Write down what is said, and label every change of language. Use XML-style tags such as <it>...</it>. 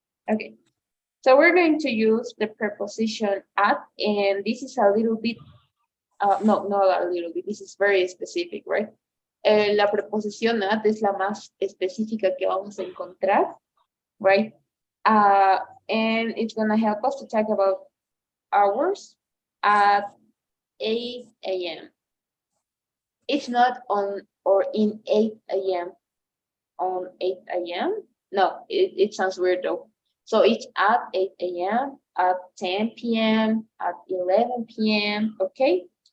<en>Okay, so we're going to use the preposition at, and this is a little bit, no, not a little bit, this is very specific, right?</en> <es>La preposición at es la más específica que vamos a encontrar, right?</es> <en>And it's gonna help us to talk about hours at 8 a.m. It's not on or in 8 a.m. on 8 a.m. No, it sounds weird though. So it's at 8 a.m., at 10 p.m., at 11 p.m., okay?</en>